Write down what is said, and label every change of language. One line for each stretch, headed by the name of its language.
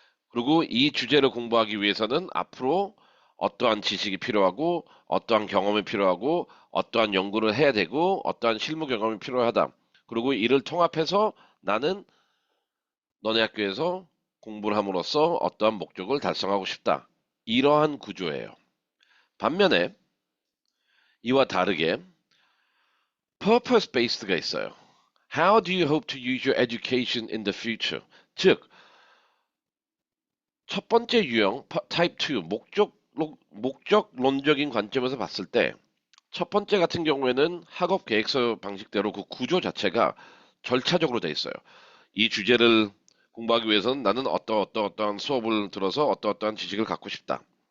Korean: 그리고 이 주제를 공부하기 위해서는 앞으로 어떠한 지식이 필요하고 어떠한 경험이 필요하고 어떠한 연구를 해야 되고 어떠한 실무 경험이 필요하다. 그리고 이를 통합해서 나는 너네 학교에서 공부를 함으로써 어떠한 목적을 달성하고 싶다. 이러한 구조예요. 반면에 이와 다르게
English: purpose based가 있어요. How do you hope to use your education in the future? 즉,
Korean: 첫 번째 유형, 타입 2, 목적론적인 관점에서 봤을 때, 첫 번째 같은 경우에는 학업 계획서 방식대로 그 구조 자체가 절차적으로 돼 있어요. 이 주제를 공부하기 위해서는 나는 어떠한 수업을 들어서 어떠한 지식을 갖고 싶다.